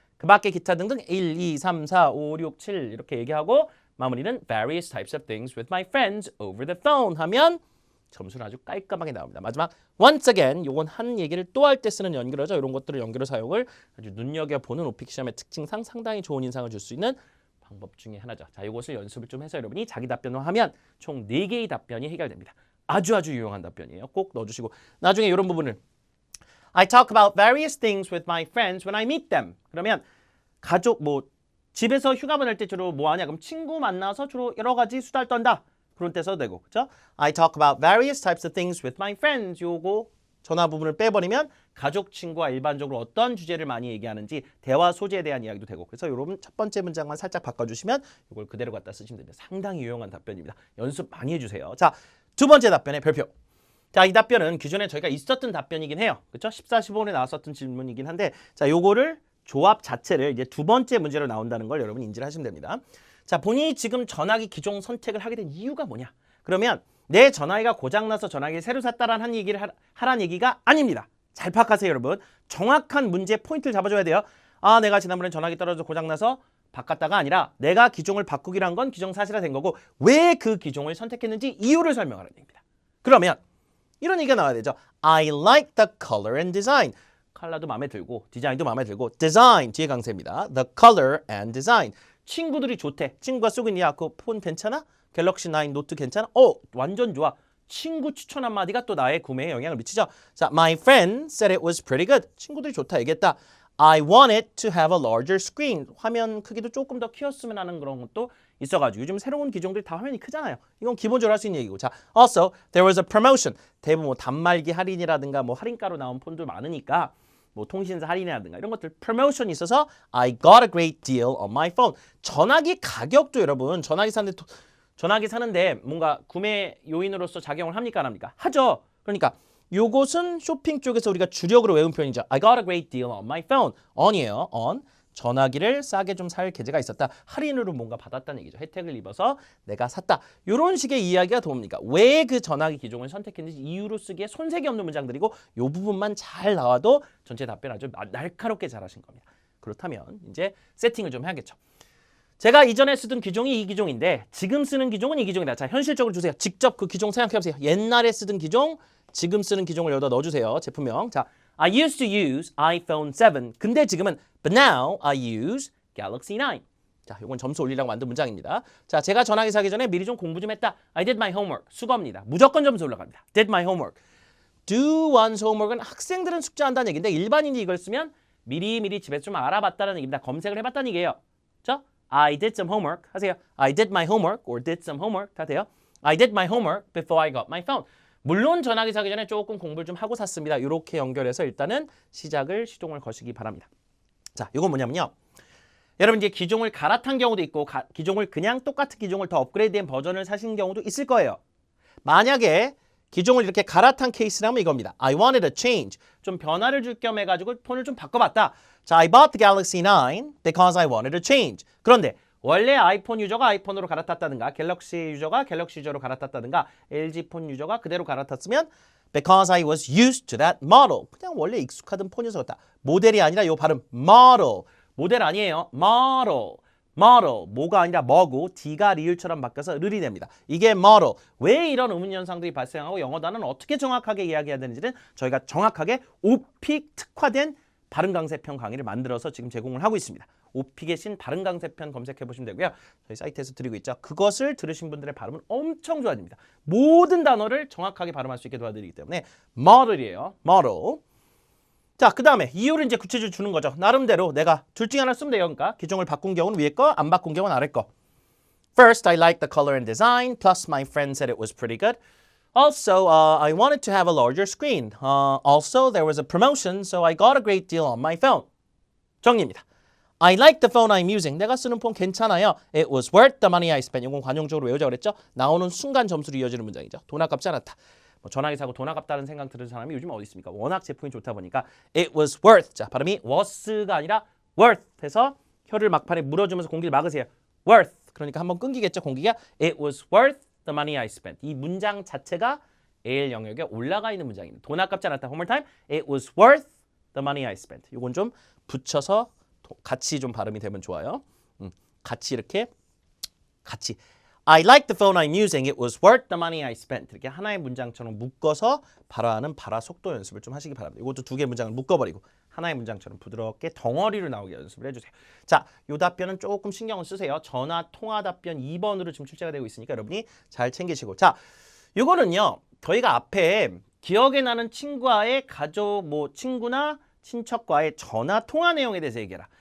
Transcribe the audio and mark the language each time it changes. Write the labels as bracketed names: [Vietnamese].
[Korean] 그 밖에 기타 등등 1, 2, 3, 4, 5, 6, 7 이렇게 얘기하고 마무리는 [English] various types of things with my friends over the phone [Korean] 하면 점수는 아주 깔끔하게 나옵니다. 마지막 [English] once again [Korean] 요건 한 얘기를 또 할 때 쓰는 연결어죠. 이런 것들을 연결어 사용을 아주 눈여겨보는 오픽 시험의 특징상 상당히 좋은 인상을 줄 수 있는 방법 중에 하나죠. 자, 이것을 연습을 좀 해서 여러분이 자기 답변을 하면 총 4개의 답변이 해결됩니다. 아주 유용한 답변이에요. 꼭 넣어주시고 나중에 이런 부분을 [English] I talk about various things with my friends when I meet them. [Korean] 그러면 가족 집에서 휴가 보낼 때 주로 뭐 하냐? 그럼 친구 만나서 주로 여러 가지 수다를 떤다. 그런 때 써도 되고. 그렇죠? [English] I talk about various types of things with my friends. [Korean] 요거 전화 부분을 빼버리면 가족, 친구와 일반적으로 어떤 주제를 많이 얘기하는지 대화 소재에 대한 이야기도 되고. 그래서 여러분 첫 번째 문장만 살짝 바꿔주시면 이걸 그대로 갖다 쓰시면 됩니다. 상당히 유용한 답변입니다. 연습 많이 해주세요. 자, 두 번째 답변의 별표. 자, 이 답변은 기존에 저희가 있었던 답변이긴 해요. 그렇죠? 14, 15분에 나왔었던 질문이긴 한데 자, 요거를 조합 자체를 이제 두 번째 문제로 나온다는 걸 여러분 인지를 하시면 됩니다. 자, 본인이 지금 전화기 기종 선택을 하게 된 이유가 뭐냐? 그러면 내 전화기가 고장나서 전화기를 새로 샀다라는 한 얘기를 하란 얘기가 아닙니다. 잘 파악하세요, 여러분. 정확한 문제 포인트를 잡아줘야 돼요. 아, 내가 지난번에 전화기 떨어져서 고장나서 바꿨다가 아니라 내가 기종을 바꾸기로 한 건 기정사실화 된 거고 왜 그 기종을 선택했는지 이유를 설명하라는 얘기입니다. 그러면 이런 얘기가 나와야 되죠. [English] I like the color and design. [Korean] 컬러도 마음에 들고 디자인도 마음에 들고 design 뒤에 강세입니다. [English] The color and design. [Korean] 친구들이 좋대. 친구가 쓰고 있냐? 그 폰 괜찮아? 갤럭시 9 노트 괜찮아? 완전 좋아. 친구 추천 한마디가 또 나의 구매에 영향을 미치죠. 자, [English] my friend said it was pretty good. [Korean] 친구들이 좋다 얘기했다. [English] I wanted to have a larger screen. 화면 크기도 조금 더 키웠으면 하는 그런 것도 [Korean] 있어가지고 요즘 새로운 기종들이 다 화면이 크잖아요. 이건 기본적으로 할 수 있는 얘기고. 자, [English] also there was a promotion. [Korean] 대부분 뭐 단말기 할인이라든가 뭐 할인가로 나온 폰도 많으니까 뭐 통신사 할인이라든가 이런 것들 promotion이 있어서 [English] I got a great deal on my phone. [Korean] 전화기 가격도 여러분 전화기 사는데 뭔가 구매 요인으로서 작용을 합니까 안 합니까? 하죠. 그러니까 요것은 쇼핑 쪽에서 우리가 주력으로 외운 표현이죠. [English] I got a great deal on my phone. [Korean] on이에요. on. 전화기를 싸게 좀 살 계제가 있었다. 할인으로 뭔가 받았다는 얘기죠. 혜택을 입어서 내가 샀다. 이런 식의 이야기가 도움입니다. 왜 그 전화기 기종을 선택했는지 이유로 쓰기에 손색이 없는 문장들이고 이 부분만 잘 나와도 전체 답변 아주 날카롭게 잘하신 겁니다. 그렇다면 이제 세팅을 좀 해야겠죠. 제가 이전에 쓰던 기종이 이 기종인데 지금 쓰는 기종은 이 기종이다. 자, 현실적으로 주세요. 직접 그 기종 생각해보세요. 옛날에 쓰던 기종, 지금 쓰는 기종을 여기다 넣어주세요. 제품명. 자, [English] I used to use iPhone 7. [Korean] 근데 지금은 [English] But now I use Galaxy 9. [Korean] 자, 이건 점수 올리려고 만든 문장입니다. 자, 제가 전화기 사기 전에 미리 좀 공부 좀 했다. [English] I did my homework. [Korean] 수거입니다. 무조건 점수 올라갑니다. [English] Did my homework. Do one's homework [Korean] 은 학생들은 숙제한다는 얘기인데 일반인이 이걸 쓰면 미리미리 집에서 좀 알아봤다는 얘기입니다. 검색을 해봤다는 얘기예요. 그렇죠? [English] I did some homework. [Korean] 하세요. [English] I did my homework or did some homework. [Korean] 다 돼요. [English] I did my homework before I got my phone. [Korean] 물론 전화기 사기 전에 조금 공부를 좀 하고 샀습니다. 이렇게 연결해서 일단은 시동을 거시기 바랍니다. 자, 이건 뭐냐면요. 여러분 이제 기종을 갈아탄 경우도 있고 기종을 그냥 똑같은 기종을 더 업그레이드된 버전을 사신 경우도 있을 거예요. 만약에 기종을 이렇게 갈아탄 케이스라면 이겁니다. [English] I wanted a change. [Korean] 좀 변화를 줄 겸 해가지고 폰을 좀 바꿔봤다. [English] 자, I bought the Galaxy 9 because I wanted a change. [Korean] 그런데 원래 아이폰 유저가 아이폰으로 갈아탔다든가 갤럭시 유저가 갤럭시 유저로 갈아탔다든가 LG 폰 유저가 그대로 갈아탔으면 [English] because I was used to that model. [Korean] 그냥 원래 익숙하던 폰이어서 그렇다. 모델이 아니라 요 발음 model. 모델 아니에요. model. model. 뭐가 아니라 뭐고 D가 리을처럼 바뀌어서 르이 됩니다. 이게 model. 왜 이런 의문 현상들이 발생하고 영어 단어는 어떻게 정확하게 이야기해야 되는지는 저희가 정확하게 오픽 특화된 발음 강세편 강의를 만들어서 지금 제공을 하고 있습니다. 오픽의 신 발음 강세편 검색해 보시면 되고요. 저희 사이트에서 드리고 있죠. 그것을 들으신 분들의 발음은 엄청 좋아집니다. 모든 단어를 정확하게 발음할 수 있게 도와드리기 때문에 model이에요. [English] model. [Korean] 자, 그 다음에 이유를 이제 구체적으로 주는 거죠. 나름대로 내가 둘 중에 하나 쓰면 돼요. 그러니까 기종을 바꾼 경우는 위에 거, 안 바꾼 경우는 아래 거. [English] First, I liked the color and design. Plus, my friend said it was pretty good. Also, I wanted to have a larger screen. Also, there was a promotion, so I got a great deal on my phone. [Korean] 정리입니다. [English] I like the phone I'm using. [Korean] 내가 쓰는 폰 괜찮아요. [English] It was worth the money I spent. [Korean] 이건 관용적으로 외우자고 그랬죠. 나오는 순간 점수로 이어지는 문장이죠. 돈 아깝지 않았다. 뭐 전화기 사고 돈 아깝다는 생각 들은 사람이 요즘 어디 있습니까? 워낙 제품이 좋다 보니까 [English] it was worth. [Korean] 자, 발음이 was가 아니라 worth 해서 혀를 막판에 물어주면서 공기를 막으세요. worth. 그러니까 한번 끊기겠죠, 공기가. [English] It was worth the money I spent. [Korean] 이 문장 자체가 AL 영역에 올라가 있는 문장입니다. 돈 아깝지 않았다. [English] One more time. It was worth the money I spent. [Korean] 이건 좀 붙여서 같이 좀 발음이 되면 좋아요. 같이 이렇게 같이 [English] I like the phone I'm using. It was worth the money I spent. [Korean] 이렇게 하나의 문장처럼 묶어서 발화하는 발화 속도 연습을 좀 하시기 바랍니다. 이것도 두 개의 문장을 묶어버리고 하나의 문장처럼 부드럽게 덩어리로 나오게 연습을 해주세요. 자, 이 답변은 조금 신경을 쓰세요. 전화 통화 답변 2번으로 지금 출제가 되고 있으니까 여러분이 잘 챙기시고. 자, 이거는요. 저희가 앞에 기억에 나는 친구와의 가족, 뭐 친구나 친척과의 전화 통화 내용에 대해서 얘기해라.